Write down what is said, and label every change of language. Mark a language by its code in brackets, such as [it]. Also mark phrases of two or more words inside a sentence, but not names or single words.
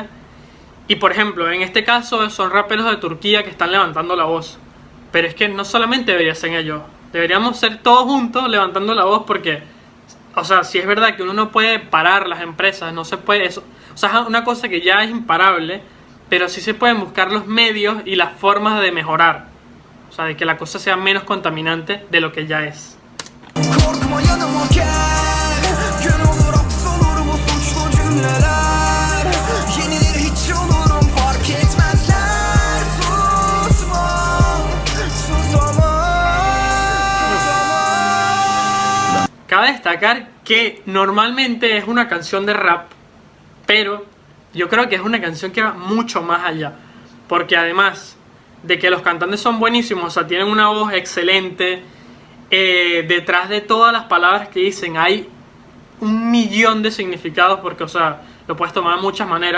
[es] Y por ejemplo, en este caso son raperos de Turquía que están levantando la voz, pero es que no solamente debería ser ellos, deberíamos ser todos juntos levantando la voz, porque, o sea, si es verdad que uno no puede parar las empresas, no se puede eso, o sea, es una cosa que ya es imparable, pero sí se pueden buscar los medios y las formas de mejorar. O sea, de que la cosa sea menos contaminante de lo que ya es. [tr] Korkma yanıma gel, gün olur hapsolur bu suçlu cümleler. Yenilir hiç olurum fark etmezler. Susmam, susamam. [es] Cabe destacar que normalmente es una canción de rap, pero yo creo que es una canción que va mucho más allá. Porque además de que los cantantes son buenísimos, o sea, tienen una voz excelente, detrás de todas las palabras que dicen hay un millón de significados, porque, o sea, lo puedes tomar de muchas maneras.